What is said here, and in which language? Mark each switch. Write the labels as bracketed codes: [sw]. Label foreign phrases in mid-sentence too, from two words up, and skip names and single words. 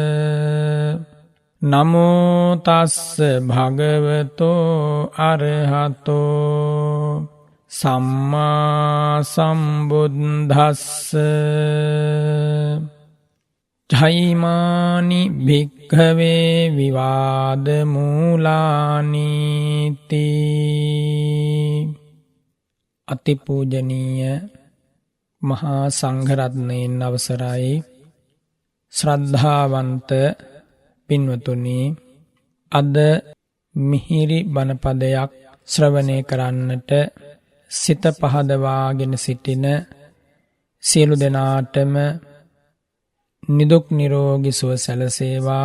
[pi] නමෝ තස්ස භගවතෝ අරහතෝ සම්මා සම්බුද්දස්ස. ජෛමානි භික්ඛවේ විවාද මූලානීති. [si] අතිපූජනීය මහා සංඝරත්නයන් අවසරයි. ශ්‍රද්ධාවන්ත පින්වතුනි, අද මිහිරි බණපදයක් ශ්‍රවණය කරන්නට සිත පහදවාගෙන සිටින සියලු දෙනාටම නිදුක් නිරෝගී සුව සැලසේවා.